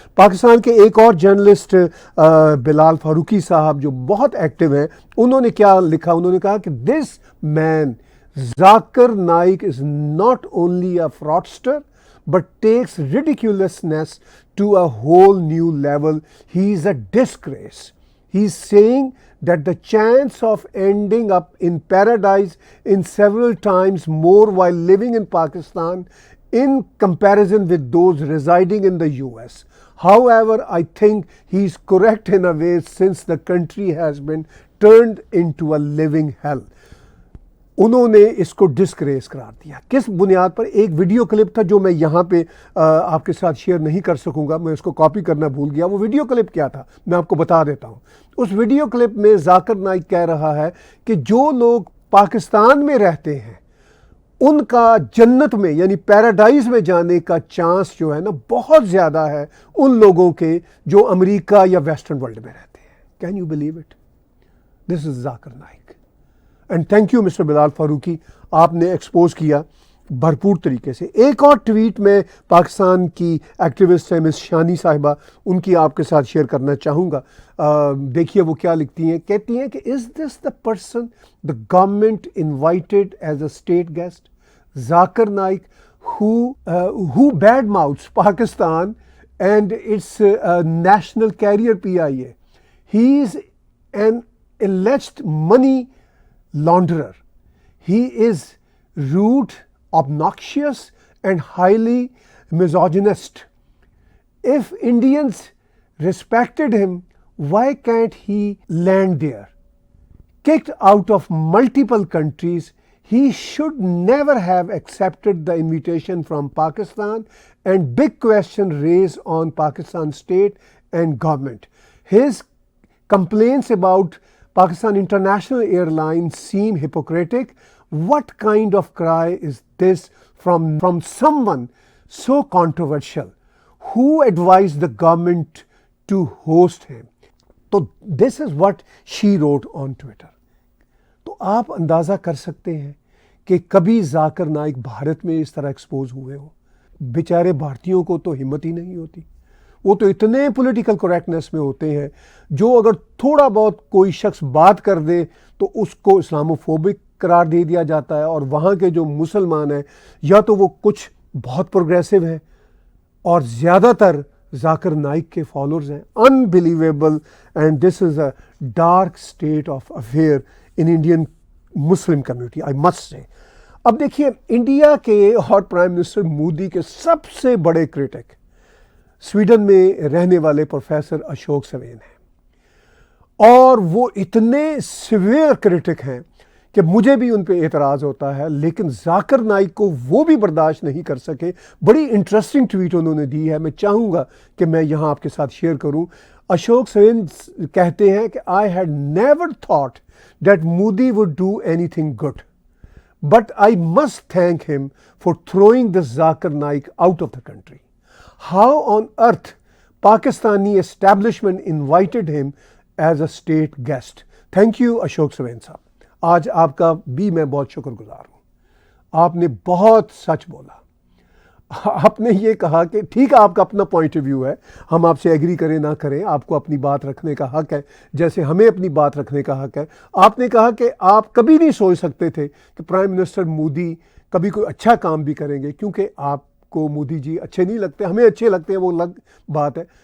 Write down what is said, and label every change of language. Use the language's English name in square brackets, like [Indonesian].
[Urdu] پاکستان کے ایک اور جرنلسٹ بلال فاروقی صاحب جو بہت ایکٹیو ہیں، انہوں نے کیا لکھا؟ انہوں نے کہا کہ [English] This man Zakir Naik is not only a fraudster but takes ridiculousness to a whole new level. He is a disgrace. He is saying that the chance of ending up in paradise in several times more while living in Pakistan in comparison with those residing in the US. However, I think he is correct in a way since the country has been turned into a living hell. [Urdu] انہوں نے اس کو ڈسگریس قرار دیا. کس بنیاد پر؟ ایک video clip تھا جو میں یہاں پہ آپ کے ساتھ شیئر نہیں کر سکوں گا، میں اس کو کاپی کرنا بھول گیا. وہ ویڈیو کلپ کیا تھا میں آپ کو بتا دیتا ہوں. اس ویڈیو کلپ میں ذاکر نائک کہہ رہا ہے کہ جو لوگ پاکستان میں رہتے ہیں ان کا جنت میں یعنی پیراڈائز میں جانے کا چانس جو ہے نا بہت زیادہ ہے ان لوگوں کے جو امریکہ یا ویسٹرن ورلڈ میں رہتے ہیں. [English] Can you believe it? This is Zakir Naik. And thank you mister [Urdu] بلال فاروقی، آپ نے ایکسپوز کیا بھرپور طریقے سے. ایک اور ٹویٹ میں پاکستان کی ایکٹیوسٹ ہے مس شانی صاحبہ، ان کی آپ کے ساتھ شیئر کرنا چاہوں گا. دیکھیے وہ کیا لکھتی ہیں. کہتی ہیں کہ [English] Is this the person the government invited as a state guest? Zakir Naik who badmouths Pakistan and its national carrier PIA. He is an alleged money launderer. He is rude, obnoxious, and highly misogynist. If Indians respected him, why can't he land there? Kicked out of multiple countries, he should never have accepted the invitation from Pakistan, and big question raised on Pakistan state and government. His complaints about Pakistan International Airlines seem hypocritic. What kind of cry is this from someone so controversial? Who advised the government to host him? So this is what she wrote on Twitter. [Urdu] تو آپ اندازہ کر سکتے ہیں کہ کبھی ذاکر نائک بھارت میں اس طرح ایکسپوز ہوئے ہوں. بیچارے بھارتیوں کو تو ہمت ہی نہیں ہوتی. وہ تو اتنے پولیٹیکل کریکٹنیس میں ہوتے ہیں جو اگر تھوڑا بہت کوئی شخص بات کر دے تو اس کو اسلاموفوبک قرار دے دیا جاتا ہے. اور وہاں کے جو مسلمان ہیں یا تو وہ کچھ بہت پروگریسو ہیں اور زیادہ تر ذاکر نائک کے فالوورز ہیں. [English] Unbelievable. And this is a dark state of affair in Indian Muslim community I must say. [Urdu] اب دیکھیے انڈیا کے اور پرائم منسٹر مودی کے سب سے بڑے کرٹک سویڈن میں رہنے والے پروفیسر اشوک سوین ہیں، اور وہ اتنے سیویئر کرٹک ہیں کہ مجھے بھی ان پہ اعتراض ہوتا ہے، لیکن ذاکر نائک کو وہ بھی برداشت نہیں کر سکے. بڑی انٹرسٹنگ ٹویٹ انہوں نے دی ہے، میں چاہوں گا کہ میں یہاں آپ کے ساتھ شیئر کروں. اشوک سوین کہتے ہیں کہ [English] I had never thought that Modi would do anything good, but I must thank him for throwing the Zakir Naik out of the country. How on earth Pakistani establishment invited him as a state guest? Thank you Ashok Saven sahib. [Urdu] آج آپ کا بھی میں بہت شکر گزار ہوں. آپ نے بہت سچ بولا. آپ نے یہ کہا کہ ٹھیک ہے آپ کا اپنا پوائنٹ آف ویو ہے، ہم آپ سے ایگری کریں نہ کریں، آپ کو اپنی بات رکھنے کا حق ہے جیسے ہمیں اپنی بات رکھنے کا حق ہے. آپ نے کہا کہ آپ کبھی نہیں سوچ سکتے تھے کہ پرائم منسٹر مودی کبھی کوئی اچھا کام بھی کریں گے، کیونکہ آپ کو مودی جی اچھے نہیں لگتے، ہمیں اچھے لگتے ہیں، وہ الگ بات ہے.